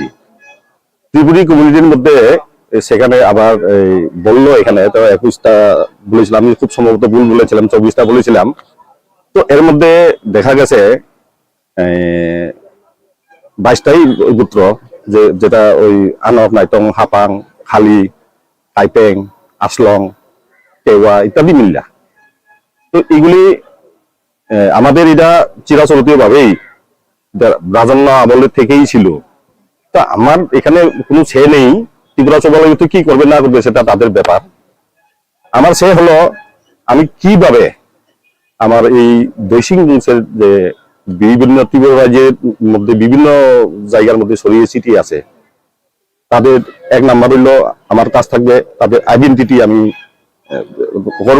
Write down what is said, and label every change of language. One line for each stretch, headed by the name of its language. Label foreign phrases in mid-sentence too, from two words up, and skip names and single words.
Bangla: ত্রিপুরী কমিউনিটির মধ্যে সেখানে আবার বললো এখানে তো 21টা বলেছিলাম, আমি খুব সম্ভবত ভুল বলেছিলাম, 24টা বলেছিলাম। তো এর মধ্যে দেখা গেছে 22টাই গোত্র, যেটা ওই আনক, নাইতং, হাপাং, খালি, টাইপেং, আসলং, টেওয়া ইত্যাদি মিল্লা। তো এগুলি আমাদের এটা চিরাচরিতীয় ভাবেই রাজন্য আমলের থেকেই ছিল। তা আমার এখানে কোনো ছেলে নেই, ত্রিপুরা সচিবালয় তো কি করবে না করবে সেটা তাদের ব্যাপার। আমার সে হলো আমি কিভাবে আমার এই দৈশিক বংশের যে বিভিন্ন ত্রিপুরা রাজ্যের মধ্যে বিভিন্ন জায়গার মধ্যে ছড়িয়ে ছিটিয়ে আছে, তাদের এক নাম্বার হইলো আমার কাজ থাকবে তাদের আইডেন্টিটি আমি করব।